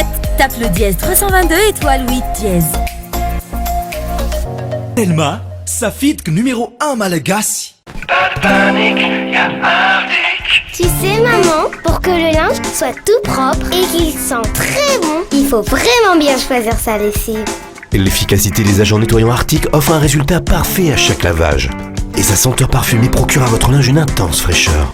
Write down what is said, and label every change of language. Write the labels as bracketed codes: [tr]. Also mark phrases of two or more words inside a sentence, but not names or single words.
[fr] Tape le dièse 322 étoile 8 dièse. Telma, sa fitque numéro 1 malagasy. Tu sais maman, pour que le linge soit tout propre et qu'il sente très bon, il faut vraiment bien choisir sa lessive. L'efficacité des agents nettoyants Arctic offre un résultat parfait à chaque lavage. Et sa senteur parfumée procure à votre linge une intense fraîcheur.